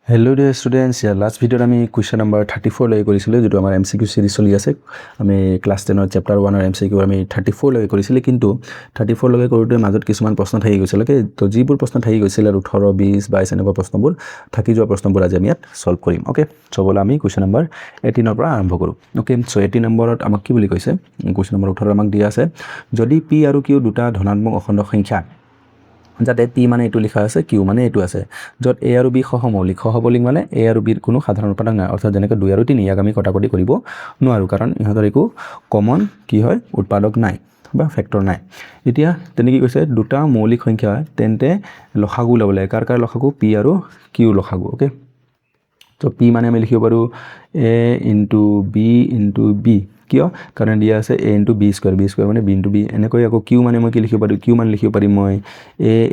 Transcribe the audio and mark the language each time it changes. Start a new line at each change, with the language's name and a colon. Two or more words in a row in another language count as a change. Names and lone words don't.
English: hello dear students
Assamese: या
English: last video
Assamese: আমি
English: question number
Assamese: 34 লৈ কৰিছিলো যেটো আমাৰ
English: MCQ series
Assamese: চলি আছে আমি ক্লাস 10 ৰ চ্যাপ্টার 1 ৰ এমসিকিউ আমি 34 লৈ কৰিছিল কিন্তু 34 লৈ কৰোতে মাজত কিছুমান প্ৰশ্ন থাকি গৈছিল ওকে তো যিবোৰ প্ৰশ্ন থাকি গৈছিল আৰু 18 20 22 এনেকুৱা প্ৰশ্নবোৰ থাকি যোৱা প্ৰশ্নবোৰ আজি আমি ইয়াত সলভ কৰিম
English: okay so
Assamese: বলা আমি
English: question number
Assamese: 18 ৰ পৰা আৰম্ভ কৰো
English: okay so
Assamese: 18 নম্বৰত আমাক কি বুলি কৈছে
English: question number
Assamese: 18 আমাক দিয়া আছে যদি p আৰু q দুটা ধনাত্মক অখণ্ড সংখ্যা যাতে p মানে এটো লিখা আছে q মানে এটো আছে যত a আৰু b সহমৌলিক মানে a আৰু b ৰ কোনো সাধাৰণ উৎপাদক নাই অৰ্থাৎ যেনেকৈ 2 আৰু 3 ইয়াক আমি কটাকটি কৰিব নোৱাৰো কাৰণ ইহঁতৰ একো কমন কি হয় উৎপাদক নাই বা ফ্যাক্টৰ নাই এতিয়া তেনে কি কৈছে দুটা মৌলিক সংখ্যা তেন্তে লসাগু লবলে কাৰ লসাগু p আৰু q লসাগু ওকে তো p মানে আমি লিখিব পাৰো a * b * b কিয় কাৰণ দিয়া আছে a * b স্কয়ার মানে b * b এনেকৈ আকৌ q মানে মই কি লিখিব পাৰো q মানে লিখিব পাৰিম মই a